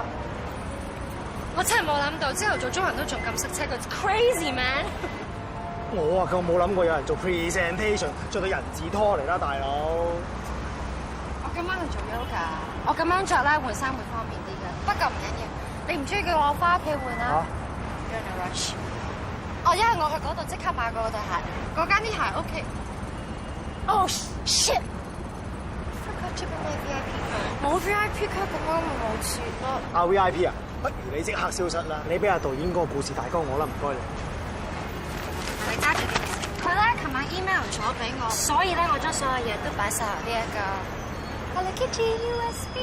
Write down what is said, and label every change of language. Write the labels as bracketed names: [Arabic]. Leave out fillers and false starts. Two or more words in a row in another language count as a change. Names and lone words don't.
[Cantonese] 我真係冇諗到，朝頭早中人都仲咁塞車，佢 [English] crazy man。 [Cantonese] 我啊，更冇諗過有人做 presentation 做到人字拖嚟啦，大佬。我今晚去做 yoga，我咁樣着咧換衫會方便啲嘅，不過唔緊要。你唔中意叫我翻屋企換啦。 [English] You're in a rush。 [Cantonese] 哦，因為我去嗰度即刻買過嗰對鞋，嗰間啲鞋 OK。 [English] Oh shit！ Forgot to bring my VIP card。 [Cantonese] 冇 [English] VIP card [Cantonese] 咁樣咪冇錢咯。啊 VIP 啊，不如你即刻消失啦！你俾阿導演嗰個故事大綱我啦，唔該你。你揸住件事。佢咧琴晚 email 咗俾我，所以咧我將所有嘢都擺晒落呢一個 Hello Kitty USB。